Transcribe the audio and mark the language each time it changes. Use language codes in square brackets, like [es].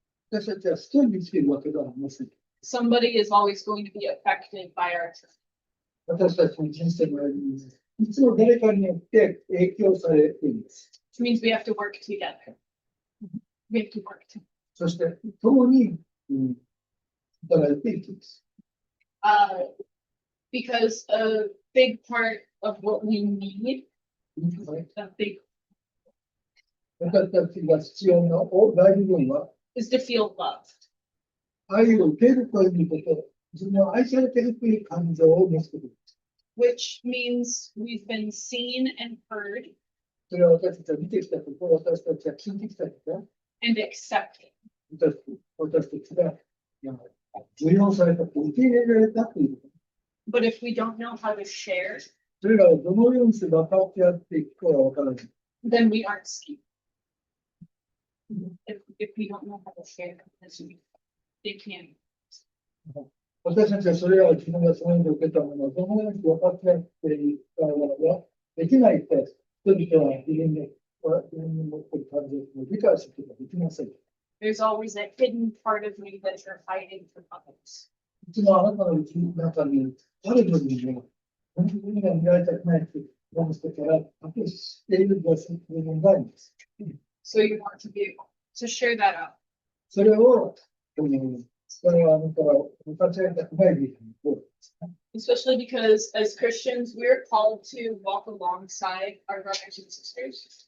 [ja] 私たちは一人で生きているわけではありません。 [en] somebody is always going to be affected by our choice. [ja] 私たちの人生の歩みに、いつも誰かによって影響されています。 [en] Which means we have to work together. We have to work together. [ja] そして、共に、働いていきます。 [en] Because a big part of what we need, a big, [ja] 私たちが必要な大部分は、 [en] is to feel loved. [ja] 愛を受けるということ、自分を愛されているという感情を持つことです。 [en] Which means we've been seen and heard [ja] それは私たちは見てきたこと、私たちは聞いてきたこと、 [en] and accepted. [ja] 私たちが受容された、受け入れられたということ。 [en] But if we don't know how to share, [ja] それらをどのようにして分かってやっていくかは分からない。 [en] then we aren't seen. If we don't know how to share, then they can't. [ja] 私たちはそれらを自分がそのように受けたものをどのように分かってやっていくかはできないと、人々は自分に持っている感情を理解することができません。 [en] There's always that hidden part of me that you're hiding from others. [ja] いつもあなたのうちの中にある部分で、本当に見られたくないという人から隠している部分があります。 [en] So you want to be able to share that out. [ja] それを、それはあなたは分かち合いたくない部分ですね。 [en] Especially because as Christians, we're called to walk alongside our brothers and sisters.